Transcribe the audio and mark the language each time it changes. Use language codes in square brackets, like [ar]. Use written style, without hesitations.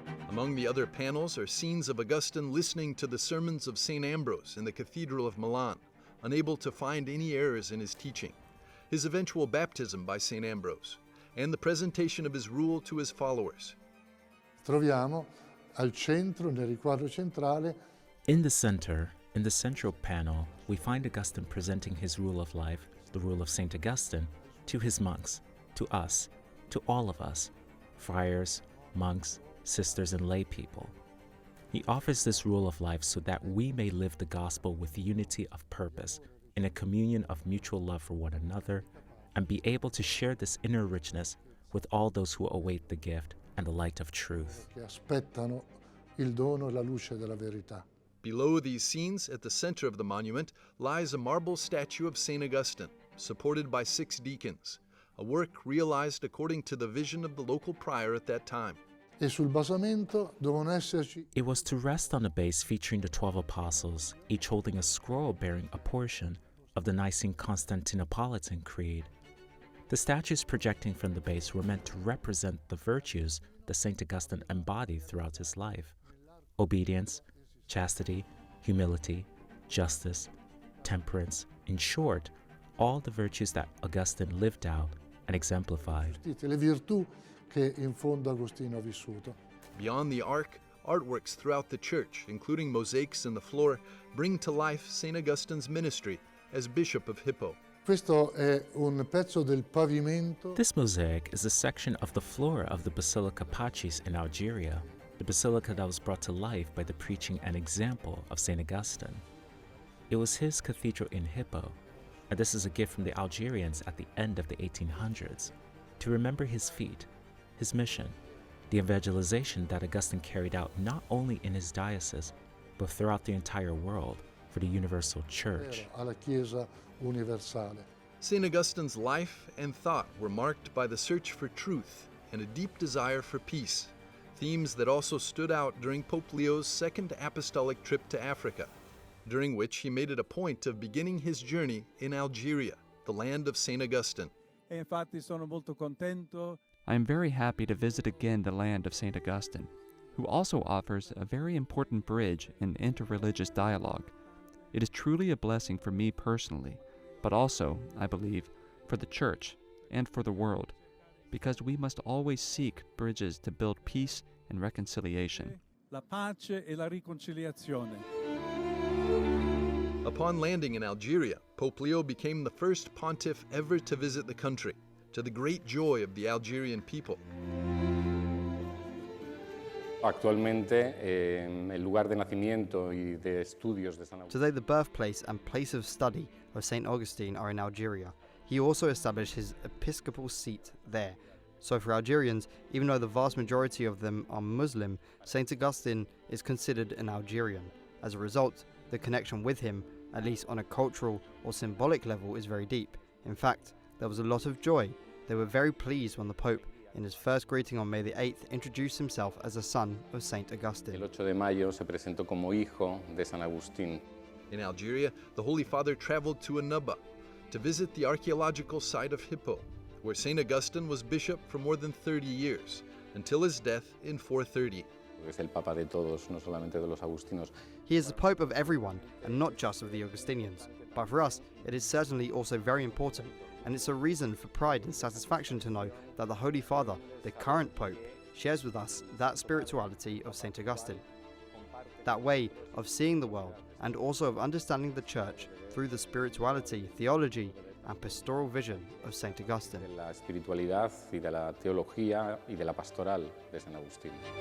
[en] Among the other panels are scenes of Augustine listening to the sermons of St. Ambrose in the Cathedral of Milan, unable to find any errors in his teaching, his eventual baptism by St. Ambrose, and the presentation of his rule to his followers. [it] Troviamo al centro, nel riquadro centrale, [en] in the center, in the central panel, we find Augustine presenting his rule of life, the rule of St. Augustine, to his monks, to us, to all of us, friars, monks, sisters, and lay people. He offers this rule of life so that we may live the gospel with unity of purpose, in a communion of mutual love for one another, and be able to share this inner richness with all those who await the gift and the light of truth. [it] Che aspettano il dono e la luce della verità. [en] Below these scenes, at the center of the monument, lies a marble statue of St. Augustine, supported by 6 deacons, a work realized according to the vision of the local prior at that time. [it] E sul basamento devono esserci. [en] It was to rest on a base featuring the 12 apostles, each holding a scroll bearing a portion of the Nicene Constantinopolitan Creed. The statues projecting from the base were meant to represent the virtues that St. Augustine embodied throughout his life: obedience, chastity, humility, justice, temperance, in short, all the virtues that Augustine lived out and exemplified. [it] Le virtù che in fondo Agostino ha vissuto. [en] Beyond the ark, artworks throughout the church, including mosaics in the floor, bring to life St. Augustine's ministry as Bishop of Hippo. [it] Questo è un pezzo del pavimento. [en] This mosaic is a section of the floor of the Basilica Pacis in Algeria, the basilica that was brought to life by the preaching and example of St. Augustine. It was his cathedral in Hippo, and this is a gift from the Algerians at the end of the 1800s, to remember his feat, his mission, the evangelization that Augustine carried out not only in his diocese, but throughout the entire world for the universal church. [it] Alla Chiesa universale. [en] St. Augustine's life and thought were marked by the search for truth and a deep desire for peace, themes that also stood out during Pope Leo's second apostolic trip to Africa, during which he made it a point of beginning his journey in Algeria, the land of St. Augustine. [it] E infatti sono molto contento. [en] I am very happy to visit again the land of St. Augustine, who also offers a very important bridge in interreligious dialogue. It is truly a blessing for me personally, but also, I believe, for the Church and for the world, because we must always seek bridges to build peace and reconciliation. [it] La pace e la riconciliazione. [en] Upon landing in Algeria, Pope Leo became the first pontiff ever to visit the country, to the great joy of the Algerian people. [es] Actualmente, el lugar de nacimiento y de estudios de San Agustín. [en] Today, the birthplace and place of study of St. Augustine are in Algeria. He also established his episcopal seat there. So for Algerians, even though the vast majority of them are Muslim, St. Augustine is considered an Algerian. As a result, the connection with him, at least on a cultural or symbolic level, is very deep. In fact, there was a lot of joy. They were very pleased when the Pope, in his first greeting on May the 8th, introduced himself as a son of St. Augustine. [es] El 8 de mayo se presentó como hijo de San Agustín. [en] In Algeria, the Holy Father traveled to Annaba to visit the archaeological site of Hippo, where St. Augustine was bishop for more than 30 years, until his death in 430. [es] Es el papa de todos, no solamente de los agustinos. [en] He is the Pope of everyone, and not just of the Augustinians. But for us, it is certainly also very important, and it's a reason for pride and satisfaction to know that the Holy Father, the current Pope, shares with us that spirituality of St. Augustine. That way of seeing the world, and also of understanding the Church through the spirituality, theology, and pastoral vision of St. Augustine. [es] De la espiritualidad y de la teología y de la pastoral de San Agustín.